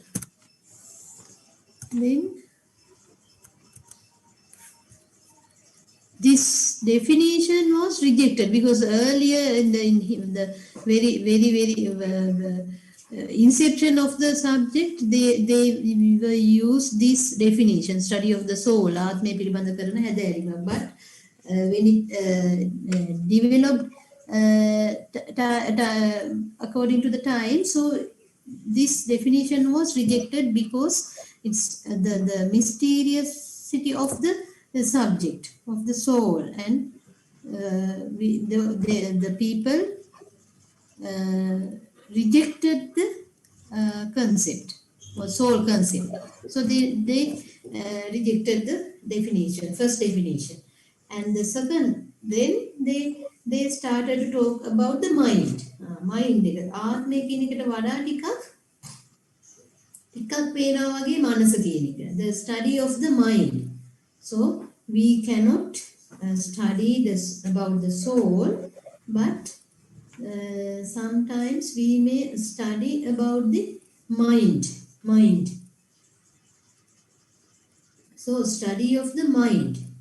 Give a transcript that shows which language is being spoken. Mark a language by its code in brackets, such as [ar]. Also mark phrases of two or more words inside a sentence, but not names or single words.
[en] Then this definition was rejected because earlier in the very inception of the subject, they used this definition, study of the soul, [si] ආත්මය පිළිබඳ කරන හැදෑරීම. [en] But when it developed according to the time, so this definition was rejected because it's the mysteriousity of the subject of the soul, and the people rejected the concept or soul concept. So they rejected the definition, first definition, and the second, then they started to talk about the mind. [si] Mind එක ආත්මය කියන එකට වඩා ටිකක් පේනවා වගේ මනස කියන එක. [en] The study of the mind. So we cannot study this about the soul, but sometimes we may study about the mind. So study of the mind.